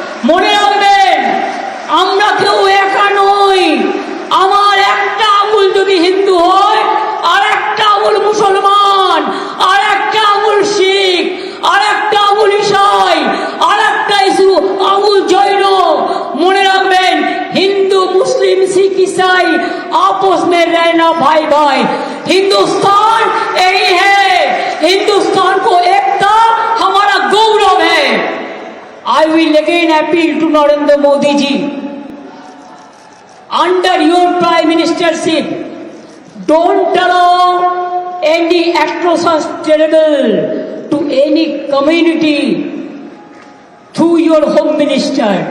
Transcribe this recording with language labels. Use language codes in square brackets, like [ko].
[bn] মনে রাখবেন আমরা কেউ একা নই। আমার একটা আঙুল যদি হিন্দু হয়, আর একটা আঙুল মুসলমান, আর একটা আঙুল শিখ, আর একটা আঙুল ইসাই, আর একটা আঙুল জৈন। মনে রাখবেন [hi] हिंदू मुस्लिम सिख ईसाई आपस में रहना भाई भाई। हिंदुस्तान यही है, हिंदुस्तान को एकता हमारा गौरव है। [en] I will again appeal to Narendra Modi ji, under your prime ministership, don't allow any atrocious terrible to any community through your home minister.